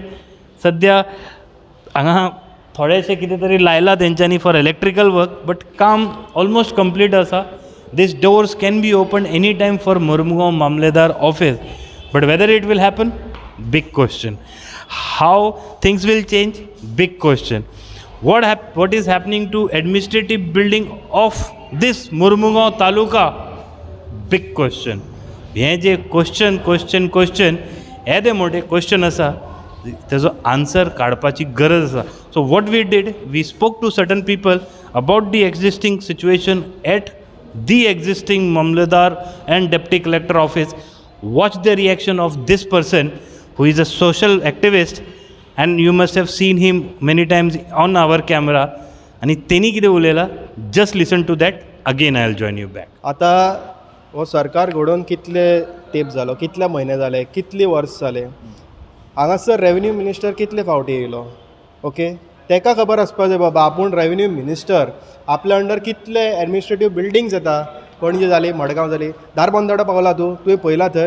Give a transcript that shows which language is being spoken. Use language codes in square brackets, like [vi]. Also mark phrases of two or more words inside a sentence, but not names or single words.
[kok] सद्या हांगा थोडेशें कितें तरी लायला तेंच्यांनी [en] for electrical work but [kok] काम [en] almost complete [kok] आसा. [en] This doors can be open any time for Mormugao mamlatdar office but whether it will happen big question. How things will change big question. what is happening to administrative building of this Mormugaon taluka big question. [kok] हे जे क्वेश्चन येदे मोठे क्वेश्चन आसा तेजो आन्सर काडपाची गरज आसा. [en] So what we did we spoke to certain people about the existing situation at the existing mamlatdar and deputy collector office. Watch the reaction of this person who is a social activist and you must have seen him many times on our camera. [kok] आणि तेनी कितें उलयलां [en] just listen to that again I will join you back. [kok] आतां हो सरकार घडोवन कितले तेंप जालो, कितले म्हयने जाले, कितली वर्स जाले. हांगासर [en] revenue minister [kok] कितले फावटी येयलो. ओके ताका खबर आसपा जाय बाबा आपूण [en] revenue minister [kok] आपल्या अंडर कितले [en] administrative buildings [kok] येता. पणजे जाली, मडगांव जाली, धारबांदोडा पावला तुवें पळयला थंय.